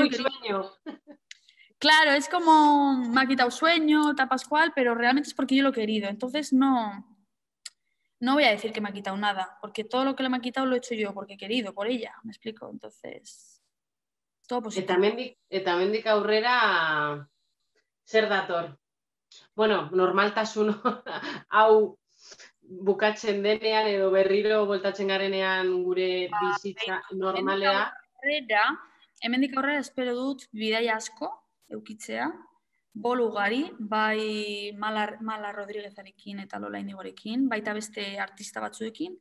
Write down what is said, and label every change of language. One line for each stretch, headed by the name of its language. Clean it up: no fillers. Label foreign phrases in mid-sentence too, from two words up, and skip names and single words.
Spanish: yo y quería. sueño. Claro, es como me ha quitado sueño, tal pascual, pero realmente es porque yo lo he querido. Entonces no voy a decir que me ha quitado nada, porque todo lo que le me ha quitado lo he hecho yo porque he querido, por ella, ¿me explico? Entonces, todo positivo.
Basque: Eta hemendik aurrera zer dator? Bueno, normaltasun hau bukatzen denean edo berriro bueltatzen garenean gure bizitza normalea. Hemendik aurrera espero dut bidaia asko eukitzea, bol ugari, bai Mala Rodriguezarekin eta Lola Indigorekin, baita beste artista batzuekin.